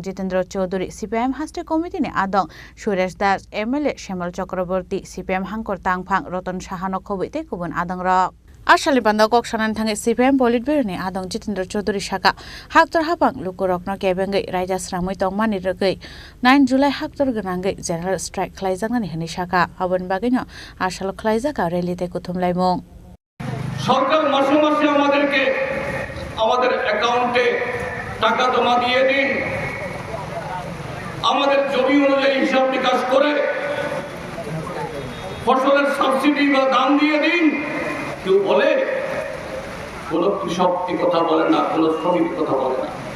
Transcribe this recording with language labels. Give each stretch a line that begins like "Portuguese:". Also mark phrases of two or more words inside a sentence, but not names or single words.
Kok Borok: Jitendra Chaudhary CPIM Haste Committee ni Adong Suresh Das MLA Shemal Chakraborty CPIM Hangkor Tangphang Roton Shahano Khobite Kubun Adong Rok Ashali Panda Kok Sanan Thange CPIM Politburo ni Adong Jitendra Chaudhary Shaka Haktor Hapang Lukurokno Kebengai Raja Sramui Tongmani Regai 9 July Haktor Ganangai
English: General Strike
Kok Borok: Khlaijaka ni Hani Shaka Abon Bagino Ashalo Khlaijaka Relite Kuthum Laimong
Bangla: সরকার মাসে মাসে আমাদেরকে আমাদের অ্যাকাউন্টে টাকা জমা দিয়ে দিন আমাদের জমি অনুযায়ী হিসাব নিকাশ করে ফসলের সাবসিডি বা দাম দিয়ে দিন কেউ বলে কোন কৃষক কথা বলে না কোন শ্রমিক কথা বলে না